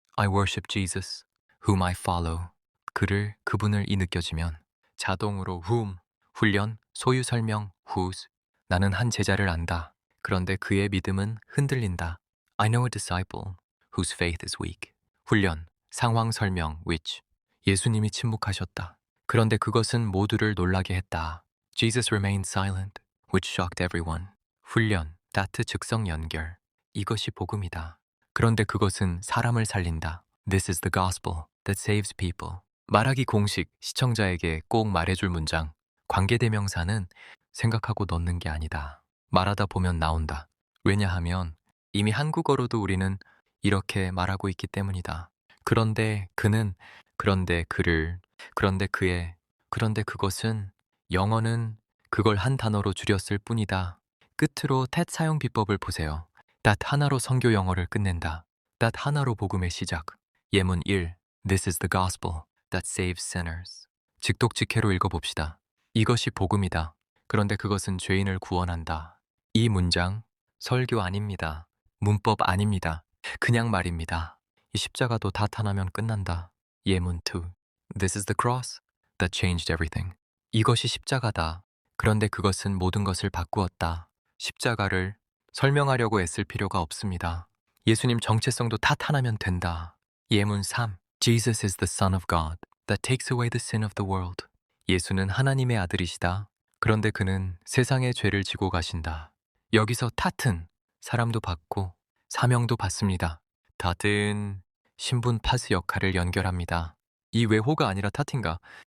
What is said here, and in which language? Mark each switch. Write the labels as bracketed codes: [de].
[en] I worship Jesus, whom I follow. [ko] 그분을 이 느껴지면 자동으로 whom, 훈련, 소유 설명, whose. 나는 한 제자를 안다. 그런데 그의 믿음은 흔들린다. [en] I know a disciple whose faith is weak. [ko] 훈련, 상황 설명, which. 예수님이 침묵하셨다. 그런데 그것은 모두를 놀라게 했다. [en] Jesus remained silent, which shocked everyone. [ko] 훈련, 다트 즉석 연결. 이것이 복음이다. 그런데 그것은 사람을 살린다. [en] This is the gospel that saves people. [ko] 말하기 공식, 시청자에게 꼭 말해줄 문장. 관계대명사는 생각하고 넣는 게 아니다. 말하다 보면 나온다. 왜냐하면 이미 한국어로도 우리는 이렇게 말하고 있기 때문이다. 그런데 그는, 그런데 그를, 그런데 그의, 그런데 그것은 영어는 그걸 한 단어로 줄였을 뿐이다. 끝으로 that 사용 비법을 보세요. that 하나로 선교 영어를 끝낸다. that 하나로 복음의 시작. 예문 1. [en] This is the gospel that saves sinners. [ko] 직독직해로 읽어봅시다. 이것이 복음이다. 그런데 그것은 죄인을 구원한다. 이 문장 설교 아닙니다. 문법 아닙니다. 그냥 말입니다. 이 십자가도 that 하나면 끝난다. 예문 2. [en] This is the cross that changed everything. [ko] 이것이 십자가다. 그런데 그것은 모든 것을 바꾸었다. 십자가를 설명하려고 애쓸 필요가 없습니다. 예수님 정체성도 that 하나면 된다. 예문 3. [en] Jesus is the Son of God that takes away the sin of the world. [ko] 예수는 하나님의 아들이시다. 그런데 그는 세상의 죄를 지고 가신다. 여기서 that은 사람도 받고 사명도 받습니다. that은 신분 파스 역할을 연결합니다. 이 외호가 아니라 that인가?